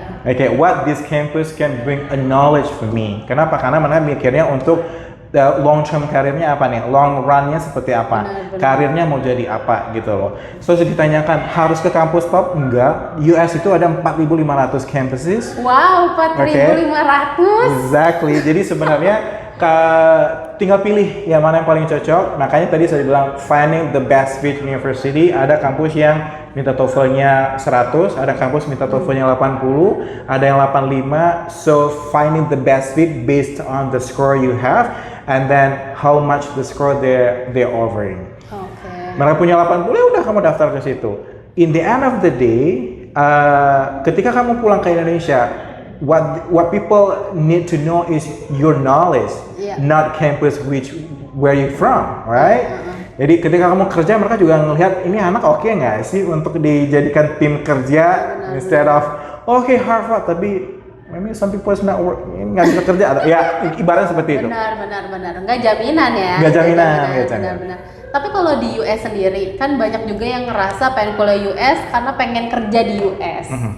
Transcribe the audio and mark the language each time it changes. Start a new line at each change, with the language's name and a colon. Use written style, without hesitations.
English: Okay, what this campus can bring a knowledge for me.
Indonesian: Kenapa? Karena mereka mikirnya untuk long term karirnya apa nih, long runnya seperti apa, karirnya mau jadi apa gitu loh. So ditanyakan harus ke kampus top? Enggak. US itu ada 4.500 campuses.
English: Wow, 4.500. Exactly.
Indonesian: Jadi sebenarnya tinggal pilih yang mana yang paling cocok. Makanya tadi saya bilang
English: finding the best fit university.
Indonesian: Ada kampus yang minta TOEFL-nya 100, ada kampus minta TOEFL-nya 80, ada yang 85.
English: So finding the best fit based on the score you have and then how much the score they're offering.
Indonesian: Mereka punya 80, ya udah kamu daftar ke situ.
English: In the end of the day,
Indonesian: ketika kamu pulang ke Indonesia,
English: what people need to know is your knowledge, not campus where you from, right?
Indonesian: Jadi ketika kamu kerja mereka juga ngelihat ini anak oke nggak sih untuk dijadikan tim kerja
English: instead of
Indonesian: Harvard tapi
English: maybe some people is not work
Indonesian: nggak bisa kerja atau ya ibaratnya seperti itu. Benar nggak jaminan ya. Nggak jaminan. Benar. Tapi kalau di US sendiri kan banyak juga yang ngerasa pengen kuliah US karena pengen kerja di US.